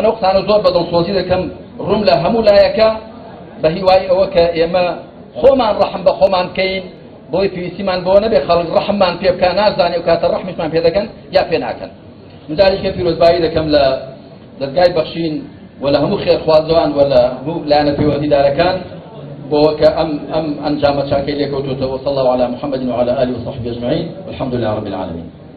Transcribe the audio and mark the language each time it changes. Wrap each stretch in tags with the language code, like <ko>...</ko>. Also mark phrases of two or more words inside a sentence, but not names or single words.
<ckb>ئەو قسانە زۆر بەدڵسۆزی دەکەم ڕوم لە هەموو لایەکە بە هیوای ئەوە کە ئێمە خۆمان ڕەحم بە خۆمان بکەین بۆی پێویستیمان بۆ نەبێ خەڵک ڕەحممان پێ بکە نازانێ و کاتە ڕەحمیشمان پێ دەکەن یا پێ ناکەن منداڵیکە پیرۆزبایی دەکەم لە دەستگای بەخشین و لە هەموو خێرخوازەوان و لە هەموو لایەنە پەیوەندیدارەکان بۆ کە ئەم ئەنجامە چاکەی لێکەوتوتەوە</ckb> <ar>صلى الله على محمد وعلى آله وصحبه أجمعين والحمد لله رب العالمين</ar>